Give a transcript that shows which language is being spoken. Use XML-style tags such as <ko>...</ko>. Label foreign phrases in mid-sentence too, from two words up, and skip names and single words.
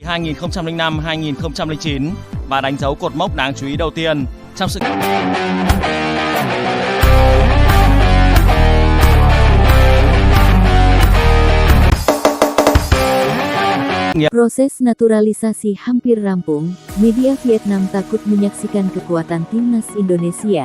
<vi>2005-2009 và đánh dấu cột mốc đáng chú ý đầu tiên trong sự</vi> <id>Proses naturalisasi hampir rampung, media Vietnam takut menyaksikan kekuatan timnas Indonesia.</id>